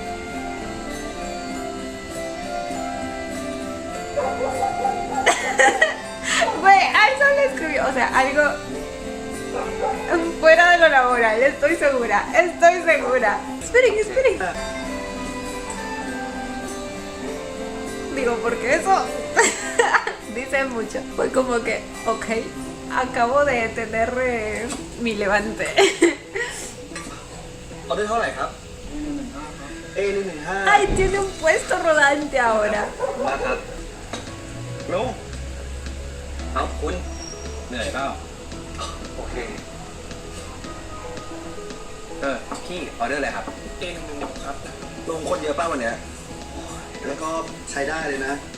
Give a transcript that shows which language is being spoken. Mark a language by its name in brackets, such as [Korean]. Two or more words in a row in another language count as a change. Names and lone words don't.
[Spanish] Güey, a eso le escribió, o sea, algo fuera de lo laboral, estoy segura, estoy segura. Esperen, esperen. Digo, porque eso dice mucho. Fue como que, ok, acabo de tener mi levante. [Thai] เอาได้เท่าไหร่ครับ A115 [Spanish] Ay, tiene un puesto rodante ahora. [Thai] มาครับลุง เอาคุณ เหนื่อยเปล่า โอเค พี่ออเดอร์อะไรครับ A116ครับ ลงคนเยอะป้าวันเนี้ยแล้วก็ใช้ได้เลยนะ